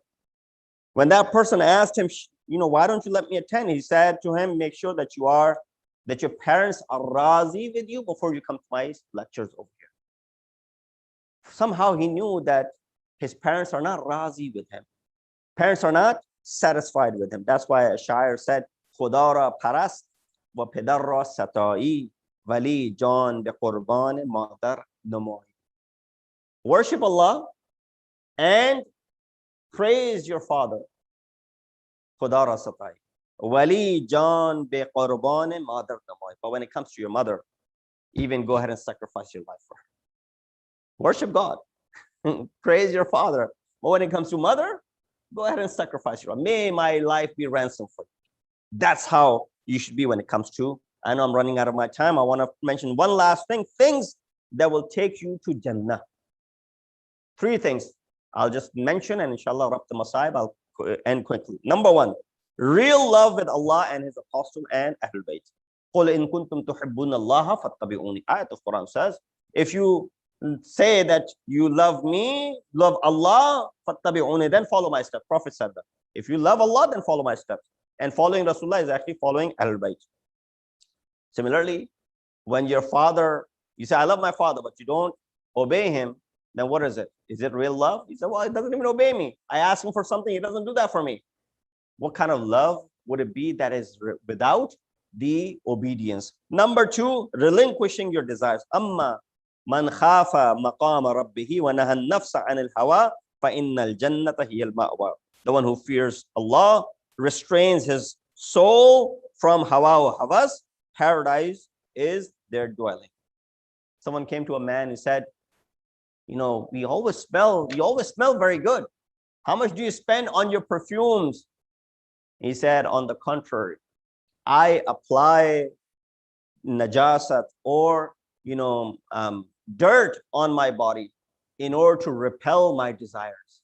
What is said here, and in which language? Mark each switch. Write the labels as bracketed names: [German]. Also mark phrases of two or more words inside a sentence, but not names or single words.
[English] When that person asked him, why don't you let me attend? He said to him, make sure that your parents are razi with you before you come to my lectures over here. Somehow he knew that his parents are not razi with him. Parents are not satisfied with him. That's why a shair said, [Persian] خدا را پرست و پدر را ستای ولی جان به قربان مادر نمای. [English] Worship Allah and praise your father. [Persian] خدا را ستای ولی جان به قربان مادر نمای. [English] But when it comes to your mother, even go ahead and sacrifice your life for her. Worship God. Praise your father. But when it comes to mother, go ahead and sacrifice your life. May my life be ransom for you. That's how you should be when it comes to, I know I'm running out of my time. I want to mention one last thing, things that will take you to Jannah. 3 things I'll just mention, and inshallah, Rabb the Masayib, I'll end quickly. Number 1, real love with Allah and his apostle and Ahlul Bayt. [Arabic] قُلْ إِن كُنْتُمْ تُحِبُّونَ اللَّهَ فَاتَّبِعُونِ. [English] Ayat of Quran says, if you say that you love me, love Allah, fattabi'uni, then follow my steps. Prophet said that. If you love Allah, then follow my steps. And following Rasulullah is actually following Ahlul Bayt. Similarly, when your father, you say, I love my father, but you don't obey him, then what is it? Is it real love? He said, well, he doesn't even obey me. I ask him for something, he doesn't do that for me. What kind of love would it be that is without the obedience? Number 2, relinquishing your desires. [Arabic] أما من خاف مقام ربه ونهى النفس عن الهوى فإن الجنة هي المأوى. [English] The one who fears Allah, restrains his soul from [Urdu] ہوا و ہوس, [English] paradise is their dwelling. Someone came to a man and said, we always smell very good. How much do you spend on your perfumes? He said, on the contrary, I apply najasat or dirt on my body in order to repel my desires.